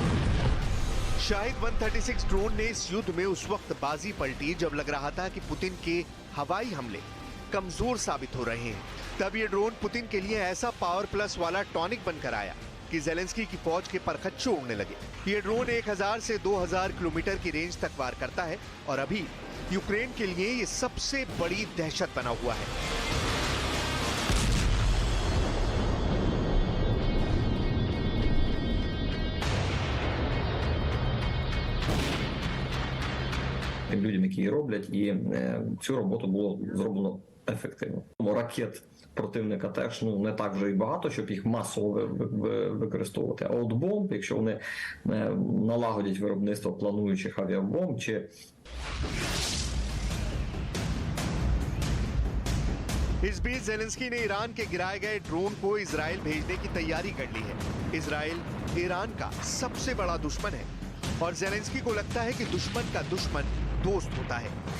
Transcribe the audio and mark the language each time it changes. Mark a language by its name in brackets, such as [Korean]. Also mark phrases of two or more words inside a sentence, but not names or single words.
[Hindi] शाहिद 136 ड्रोन ने इस युद्ध में उस वक्त बाजी पलटी जब लग रहा था कि पुतिन के हवाई हमले कमजोर साबित हो रहे हैं। तब ये ड्रोन पुतिन के लिए ऐसा [English] power plus [Hindi] वाला टॉनिक बनकर आया कि जेलेंस्की की फौज के परखच्चे उड़ने लगे। ये ड्रोन 1000 से 2000 किलोमीटर की रेंज तक वार करता है, और अभी यूक्रेन के लिए ये सबसे बड़ी दहशत बना हुआ है। [Ukrainian] Тим людям, які її роблять, і цю роботу було зроблено ефективно. Ракет противника теж не так вже і багато, щоб їх масово використовувати. А от бомб, якщо вони налагодять виробництво плануючих авіабомб чи... [Hindi] इस बीच जेलेंस्की ने ईरान के गिराए गए ड्रोन को इजराइल भेजने की तैयारी कर ली है। इजराइल ईरान का सबसे बड़ा दुश्मन है, और जेलेंस्की को लगता है कि दुश्मन का दुश्मन दोस्त होता है।